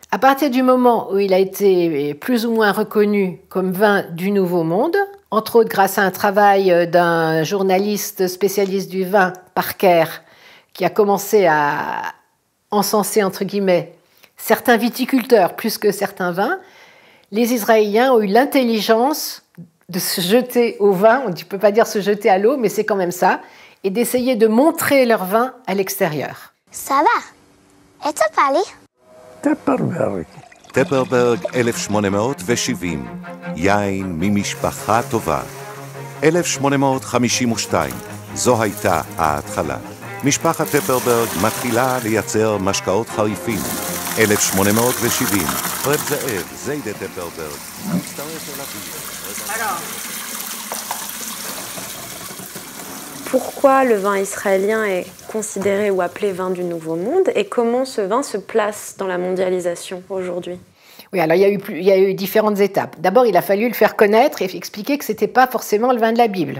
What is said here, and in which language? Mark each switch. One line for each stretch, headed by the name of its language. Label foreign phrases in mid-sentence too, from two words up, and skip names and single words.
French: À partir du moment où il a été plus ou moins reconnu comme vin du Nouveau Monde, entre autres grâce à un travail d'un journaliste spécialiste du vin, Parker, qui a commencé à encenser, entre guillemets, certains viticulteurs plus que certains vins, les Israéliens ont eu l'intelligence de se jeter au vin, on ne peut pas dire se jeter à l'eau, mais c'est quand même ça, et d'essayer de montrer leur vin à l'extérieur. Ça va?
Hebrew: איפה פאלי? טפרברג. טפרברג 1870, יין ממשפחה טובה. 1852, זו הייתה ההתחלה. משפחת טפרברג מתחילה לייצר משקאות חריפים. 1870, רב זאב, זיידה טפרברג, מצטרף אל אביו.
French: Pourquoi le vin israélien est considéré ou appelé vin du Nouveau Monde et comment ce vin se place dans la mondialisation aujourd'hui? Oui, alors il y a eu différentes étapes. D'abord, il a fallu le faire connaître et expliquer que ce n'était pas forcément le vin de la Bible.